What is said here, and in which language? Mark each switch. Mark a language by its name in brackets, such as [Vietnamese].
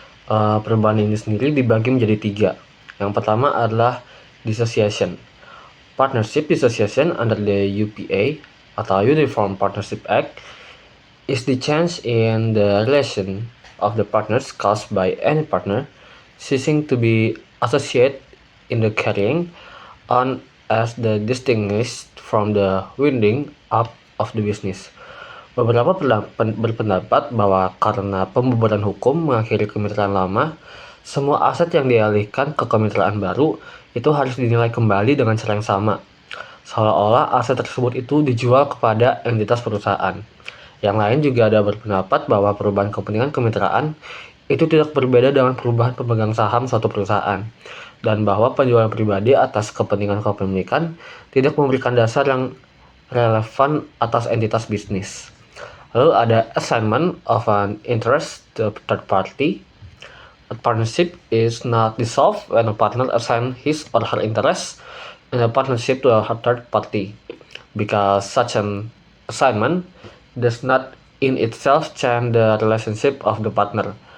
[Indonesian] Perubahan ini sendiri dibagi menjadi 3. Yang pertama adalah dissociation. [English] Partnership dissociation under the UPA atau Uniform Partnership Act is the change in the relation of the partners caused by any partner ceasing to be associated in the carrying on as the distinguished from the winding up of the business. [Indonesian] Beberapa berpendapat bahwa karena pembubaran hukum mengakhiri kemitraan lama, semua aset yang dialihkan ke kemitraan baru itu harus dinilai kembali dengan cara yang sama, seolah-olah aset tersebut itu dijual kepada entitas perusahaan. Yang lain juga ada berpendapat bahwa perubahan kepentingan kemitraan itu tidak berbeda dengan perubahan pemegang saham suatu perusahaan, dan bahwa penjualan pribadi atas kepentingan kepemilikan tidak memberikan dasar yang relevan atas entitas bisnis. Lalu ada [English] assignment of an interest to a third party. A partnership is not dissolved when a partner assigns his or her interest in a partnership to a third party, because such an assignment does not in itself change the relationship of the partner.